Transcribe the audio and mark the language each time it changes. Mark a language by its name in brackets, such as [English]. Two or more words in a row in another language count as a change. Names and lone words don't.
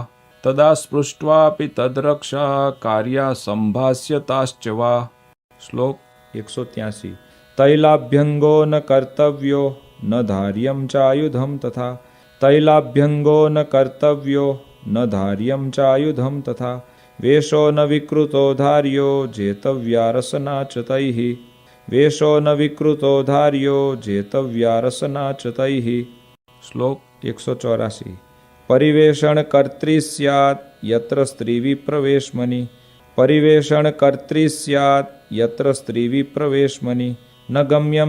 [Sanskrit] તદા સ્પૃષ્ટ્વાપી તદ્રક્ષા કાર્યા સંભાસ્યતાશ્ચ વા. શ્લોક 183. તૈલાભ્યંગો ન કર્તવ્યો ન ધાર્યં ચાયુધં તથા. તૈલાભ્યંગો ન કર્તવ્યો ન ધાર્યં ચાયુધં તથા. वेषो न विकृतो धार्यो जेतव्या रसना च तैः वेषो न विकृतो धार्यो जेतव्या रसना च तैः श्लोक 184 परिवेषण कर्त्री स्यात् यत्र स्त्री विप्रवेशमनि परिवेषण कर्त्री स्यात् यत्र स्त्री विप्रवेशमनि न गम्यं